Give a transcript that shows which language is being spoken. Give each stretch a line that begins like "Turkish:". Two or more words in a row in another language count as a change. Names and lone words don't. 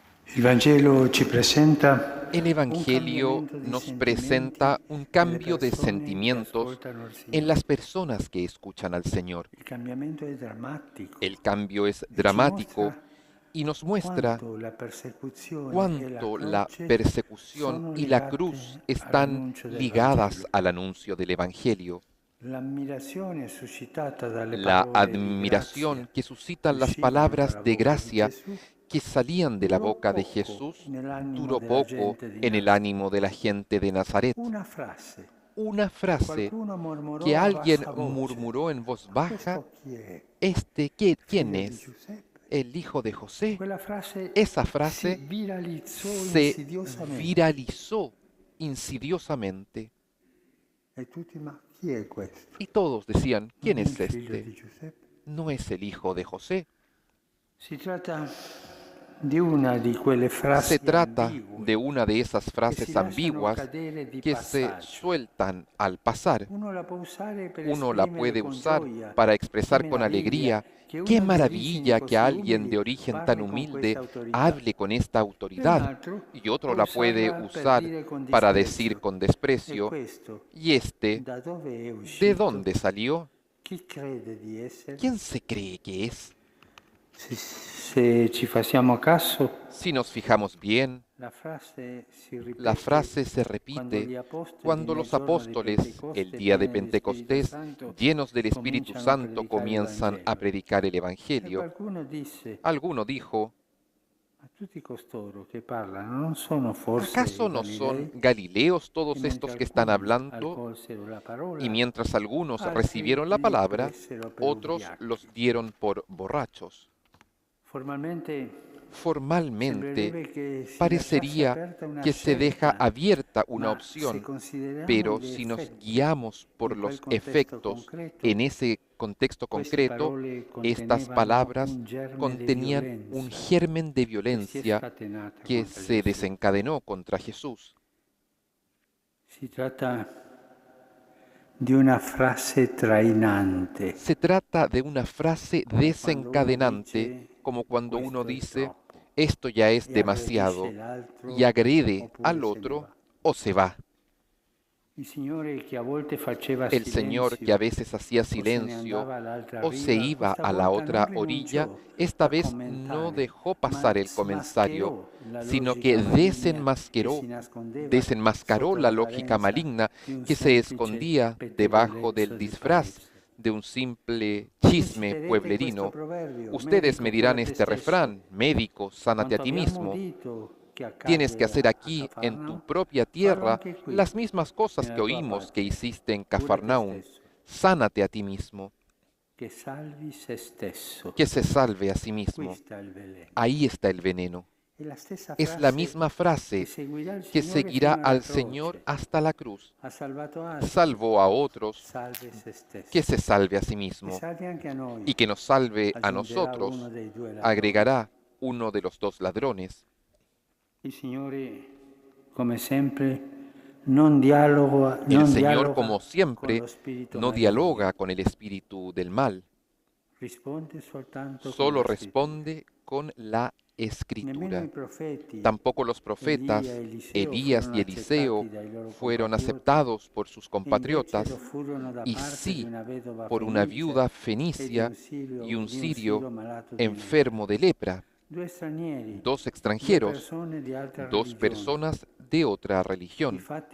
Italian: Il Vangelo ci presenta
Spanish: El Evangelio nos presenta un cambio de sentimientos en las personas que escuchan al Señor.
Italian: Il cambiamento è drammatico.
Spanish: El cambio es dramático y nos muestra
Italian: Quanto la persecuzione e
Spanish: cuánto la
Italian: croce
Spanish: persecución
Italian: sono
Spanish: y la
Italian: legate
Spanish: cruz están
Italian: all'annuncio del
Spanish: ligadas
Italian: Vangelo.
Spanish: al anuncio del Evangelio.
Italian: L'ammirazione suscitata dalle
Spanish: La
Italian: parole di
Spanish: admiración
Italian: grazia
Spanish: que suscitan las
Italian: uscivano
Spanish: palabras
Italian: dalla
Spanish: de
Italian: bocca di
Spanish: gracia
Italian: Gesù
Spanish: que salían de la
Italian: durò
Spanish: boca de
Italian: poco
Spanish: Jesús
Italian: nell'animo
Spanish: duró
Italian: della
Spanish: poco
Italian: gente di
Spanish: en el
Italian: Nazaret.
Spanish: ánimo de la gente de Nazaret.
Italian: Una frase.
Spanish: Una frase
Italian: Qualcuno mormorò
Spanish: que
Italian: a
Spanish: alguien
Italian: bassa voce.
Spanish: murmuró en voz baja,
Italian: Questo chi è?
Spanish: ¿quién
Italian: Figlio di
Spanish: es?
Italian: Giuseppe.
Spanish: ¿El hijo de José?
Italian: Quella frase
Spanish: Esa
Italian: si
Spanish: frase
Italian: viralizzò
Spanish: se
Italian: insidiosamente.
Spanish: viralizó insidiosamente
Italian: E tutti, ma chi è questo?
Spanish: y todos decían, ¿quién
Italian: Non è
Spanish: es
Italian: il figlio di
Spanish: este?
Italian: Giuseppe?
Spanish: ¿No es el hijo de José?
Italian: Si tratta di una di quelle frasi
Spanish: Se trata
Italian: ambigue
Spanish: de una de esas
Italian: che si
Spanish: frases
Italian: lasciano
Spanish: ambiguas
Italian: cadere di
Spanish: que se
Italian: passaggio.
Spanish: sueltan al pasar.
Italian: Uno la può usare per
Spanish: Uno la
Italian: esprimere
Spanish: puede
Italian: con
Spanish: usar
Italian: gioia,
Spanish: para qué expresar con alegría, qué maravilla que alguien de origen tan humilde hable con esta autoridad, y otro la puede usar para decir con desprecio, ¿y este
Italian: da dove è
Spanish: de
Italian: uscito?
Spanish: dónde salió?
Italian: Chi crede di essere?
Spanish: ¿Quién se cree que es?
Italian: Se ci facciamo caso,
Spanish: Si nos fijamos bien,
Italian: la frase si ripete
Spanish: la frase se repite cuando los apóstoles, el día de Pentecostés, llenos del Espíritu Santo, comienzan a predicar el Evangelio.
Italian: Qualcuno disse,
Spanish: Alguno dijo,
Italian: ma tutti costoro che parlano non sono forse
Spanish: ¿acaso no son Galileos todos estos que están hablando?
Italian: accolsero la parola,
Spanish: Y mientras algunos
Italian: altri
Spanish: recibieron la
Italian: li
Spanish: palabra,
Italian: presero per
Spanish: otros
Italian: ubriachi.
Spanish: los dieron por borrachos.
Italian: Formalmente, Sembrerebbe che si
Spanish: parecería
Italian: lasciasse aperta una
Spanish: que se deja
Italian: scelta,
Spanish: abierta una
Italian: ma
Spanish: opción,
Italian: se consideriamo
Spanish: pero
Italian: gli
Spanish: si nos
Italian: effetti
Spanish: guiamos por
Italian: in
Spanish: los
Italian: quel contesto
Spanish: efectos
Italian: concreto,
Spanish: en ese contexto
Italian: queste
Spanish: concreto,
Italian: parole
Spanish: estas
Italian: contenevano
Spanish: palabras
Italian: un germe di
Spanish: contenían
Italian: violenza
Spanish: un germen de
Italian: che si è
Spanish: violencia
Italian: scatenata
Spanish: que
Italian: contro
Spanish: se
Italian: Gesù.
Spanish: desencadenó contra Jesús.
Italian: Si tratta di una frase trainante,
Spanish: Se trata de una frase
Italian: quando uno
Spanish: desencadenante,
Italian: dice,
Spanish: como cuando
Italian: "Questo
Spanish: uno
Italian: è
Spanish: dice,
Italian: troppo",
Spanish: esto ya es
Italian: e
Spanish: demasiado,
Italian: aggredisce l'altro
Spanish: y agrede
Italian: oppure
Spanish: al
Italian: se ne
Spanish: otro
Italian: va.
Spanish: o se va.
Italian: Il Signore che a volte faceva
Spanish: El Señor que a veces hacía
Italian: o se ne
Spanish: silencio
Italian: andava all'altra
Spanish: o se
Italian: riva,
Spanish: iba
Italian: questa
Spanish: a la
Italian: volta
Spanish: otra
Italian: non
Spanish: orilla,
Italian: rinunciò
Spanish: esta
Italian: a
Spanish: vez no
Italian: commentare,
Spanish: dejó pasar
Italian: ma
Spanish: el comentario,
Italian: smascherò la
Spanish: sino
Italian: logica
Spanish: que
Italian: maligna
Spanish: desenmascaró,
Italian: che si nascondeva
Spanish: desenmascaró
Italian: sotto
Spanish: la lógica
Italian: l'apparenza
Spanish: maligna
Italian: di un
Spanish: que se
Italian: semplice
Spanish: escondía debajo del
Italian: pettegolezzo di
Spanish: disfraz
Italian: paese.
Spanish: de un simple chisme
Italian: Citerete
Spanish: pueblerino.
Italian: questo proverbio,
Spanish: Ustedes
Italian: "Medico,
Spanish: me dirán
Italian: cura te
Spanish: este
Italian: stesso".
Spanish: refrán, médico, sánate a
Italian: Quanto
Spanish: ti
Italian: abbiamo
Spanish: mismo.
Italian: udito che accade
Spanish: Tienes que hacer
Italian: a
Spanish: aquí, en tu
Italian: Cafarnao,
Spanish: propia
Italian: fallo
Spanish: tierra,
Italian: anche qui,
Spanish: las mismas cosas
Italian: nella
Spanish: que
Italian: tua
Spanish: oímos que
Italian: patria.
Spanish: hiciste en
Italian: Cura te
Spanish: Cafarnaum.
Italian: stesso,
Spanish: Sánate a ti mismo,
Italian: che salvi se stesso.
Spanish: que se salve a sí
Italian: Qui
Spanish: mismo.
Italian: sta il veleno.
Spanish: Ahí está el veneno.
Italian: È la stessa
Spanish: Es la
Italian: frase
Spanish: misma frase
Italian: che seguirà il
Spanish: que
Italian: Signore
Spanish: seguirá
Italian: fino alla
Spanish: al
Italian: croce.
Spanish: Señor hasta la cruz.
Italian: Ha salvato altri,
Spanish: Salvó a otros,
Italian: salve se stesso.
Spanish: que se salve a sí
Italian: E
Spanish: mismo.
Italian: salvi anche a noi.
Spanish: Y que nos salve a
Italian: Aggiungerà
Spanish: nosotros,
Italian: uno dei due ladroni.
Spanish: agregará uno de los dos ladrones.
Italian: Il Signore, come sempre, non dialoga,
Spanish: El
Italian: non
Spanish: Señor,
Italian: dialoga
Spanish: como
Italian: con
Spanish: siempre,
Italian: lo spirito
Spanish: no
Italian: maligno.
Spanish: dialoga con el espíritu del mal,
Italian: Risponde soltanto con
Spanish: solo
Italian: lo Spirito.
Spanish: responde con la
Italian: Nemmeno
Spanish: escritura.
Italian: i profeti,
Spanish: Tampoco los profetas, Elías y Eliseo, fueron aceptados por sus compatriotas, y sí por una viuda fenicia y un sirio enfermo de lepra, dos extranjeros, dos personas de otra religión.